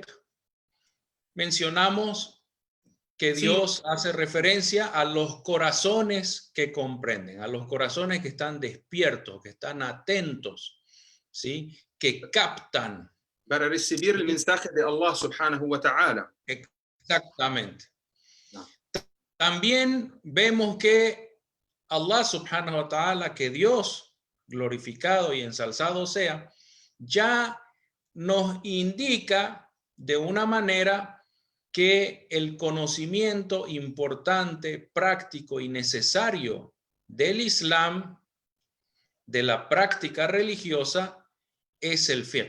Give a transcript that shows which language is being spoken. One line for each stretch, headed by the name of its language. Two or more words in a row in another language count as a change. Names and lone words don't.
Spanish: Mencionamos que Dios hace referencia a los corazones que comprenden, a los corazones que están despiertos, que están atentos, ¿sí? Que captan. Para recibir el mensaje de Allah
Arabic: سبحانه وتعالى.
Spanish: Exactamente. También vemos que Allah
Arabic: سبحانه وتعالى,
Spanish: que Dios, glorificado y ensalzado sea, ya nos indica de una manera que el conocimiento importante, práctico y necesario del Islam, de la práctica religiosa, es el fiqh.